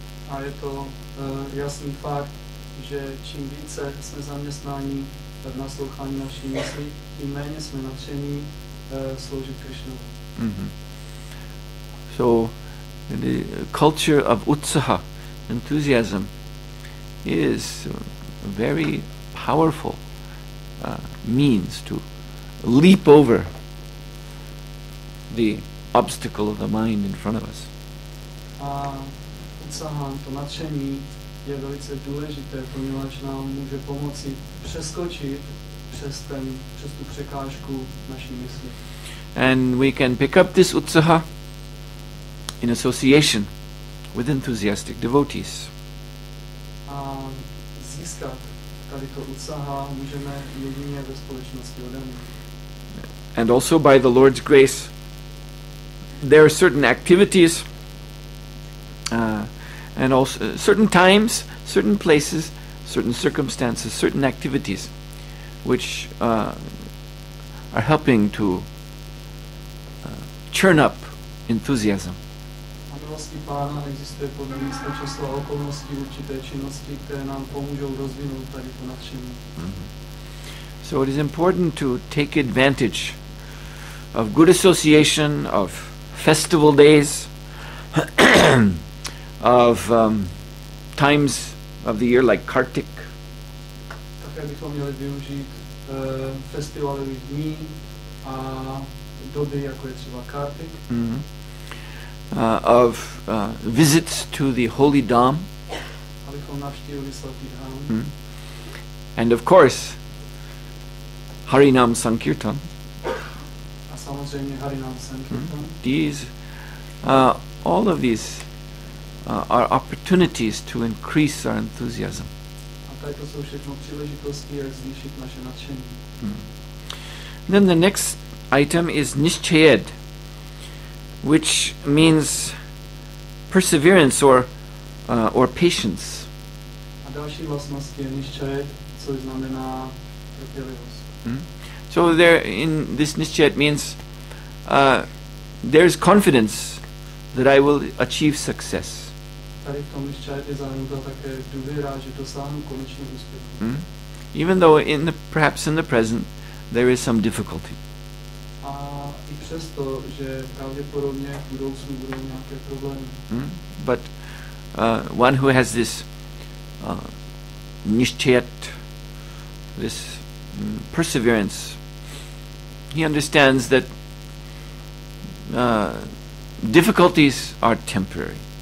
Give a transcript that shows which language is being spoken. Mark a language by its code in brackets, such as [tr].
[cs] A je to jasný fakt, že čím více jsme zaměstnáni v naslouchání naší mysli, tím méně jsme nadšení sloužit Krishnovi. [en] So the culture of utsaha, enthusiasm, is a very powerful means to leap over the obstacle of the mind in front of us. [cs] A utsahan, to nadšení, je velice důležité, poněvadž nám může pomoci přeskočit přes tu překážku naší mysli. [en] And we can pick up this utsaha in association with enthusiastic devotees. [cs] A získat tady to utsaha můžeme jedině ve společnosti oddaných. [en] And also by the Lord's grace, there are certain activities and also certain times, certain places, certain circumstances, certain activities which are helping to churn up enthusiasm. [cs] A milostí Pána existuje podle místa, času a okolností určité činnosti, které nám pomůžou rozvinout tady to nadšení. [en] So it is important to take advantage of good association, of festival days, of times of the year like Kartik. [cs] Také bychom měli využít festivalových dní a doby, jako je třeba Kartik. [en] Of visits to the holy Dham. [cs] Abychom navštívili svatý Dham. [en] And of course, Harinam Sankirtan. [cs] A samozřejmě Harinam Sankirtan. [en] These, all of these are opportunities to increase our enthusiasm. [cs] A tady to jsou všechno příležitosti, jak zvýšit naše nadšení. [en] Then the next item is Nishchayed, which means perseverance or patience. [cs] A další vlastnost je Nishchayed, což znamená trpělivost. [en] So there, in this Nishchayed means there's confidence that I will achieve success. [cs] Tady v tom Nishchayed je zahrnuta také důvěra, že dosáhnu konečně úspěchu. [en] Even though perhaps in the present there is some difficulty. [cs] A i přesto, že pravděpodobně v budoucnu budou nějaké problémy. [en] But one who has this nishchayat, this perseverance, he understands that difficulties are temporary.